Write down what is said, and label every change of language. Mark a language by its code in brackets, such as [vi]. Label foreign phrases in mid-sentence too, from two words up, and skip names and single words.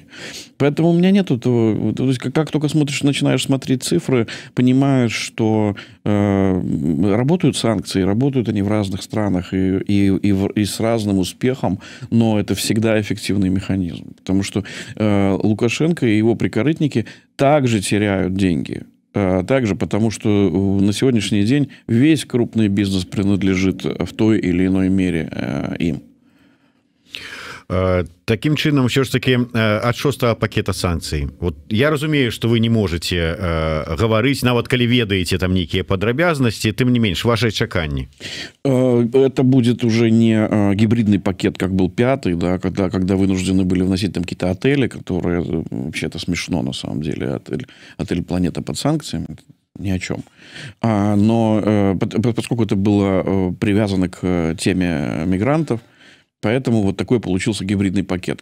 [ru] Поэтому у меня нет этого... То есть, как только начинаешь смотреть цифры, понимаешь, что работают санкции, работают они в разных странах и с разным успехом, но это всегда эффективный механизм. Потому что Лукашенко и его прикорытники также теряют деньги. Также потому, что на сегодняшний день весь крупный бизнес принадлежит в той или иной мере им. [be] Таким чынам ўсё ж таки ад 6 пакета санкцый. Вот я разумею, [ru] что вы не можете [be] гаварыць, нават калі ведаеце там нейкія падрабязнасці, тым не менш ваши чаканні. [ru] Это будет уже не гибридный пакет, как был 5-й, да, когда вынуждены были вносить там какие-то отели, которые вообще-то смешно на самом деле. Отель «Планета» под санкциями. Ни о чем. Но поскольку это было привязано к теме мигрантов, поэтому вот такой получился гибридный пакет.